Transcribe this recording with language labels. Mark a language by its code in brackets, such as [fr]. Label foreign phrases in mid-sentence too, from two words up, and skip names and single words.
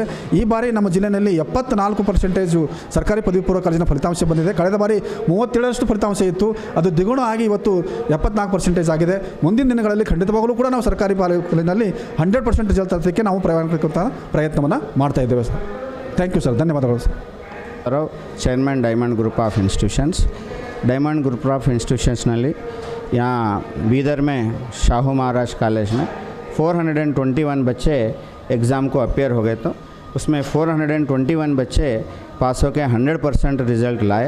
[kn] ಈ ಬಾರಿ ನಮ್ಮ ಜಿಲ್ಲೆಯಲ್ಲಿ 74% ಸರ್ಕಾರಿ ಪದವಿ ಪೂರ್ವ ಕಾಲೇಜಿನ ಫಲಿತಾಂಶ ಬಂದಿದೆ. ಕಳೆದ ಬಾರಿ 37% ಫಲಿತಾಂಶ ಇತ್ತು, ಅದು ದ್ವಿಗುಣ ಆಗಿ ಇವತ್ತು 74% ಆಗಿದೆ. ಮುಂದಿನ ದಿನಗಳಲ್ಲಿ ಖಂಡಿತವಾಗಲೂ ಕೂಡ ನಾವು ಸರ್ಕಾರಿ ಕಾಲೇಜಿನಲ್ಲಿ 100% ರಿಸಲ್ಟ್ ತರೋದಕ್ಕೆ ನಾವು ಪ್ರಯತ್ನವನ್ನು ಮಾಡ್ತಾ ಇದ್ದೇವೆ ಸರ್. [en] thank you sir, [kn] ಧನ್ಯವಾದಗಳು ಸರ್. [hi] चेयरमैन डायमंड ग्रुप ऑफ इंस्टीट्यूशंस. डायमंड ग्रुप ऑफ इंस्टीट्यूशंस नल्ली यहाँ बीदर में शाहू महाराज कॉलेज में 421 बच्चे एग्ज़ाम को अपेयर हो गए, तो उसमें 421 बच्चे पास होकर 100% रिज़ल्ट लाए.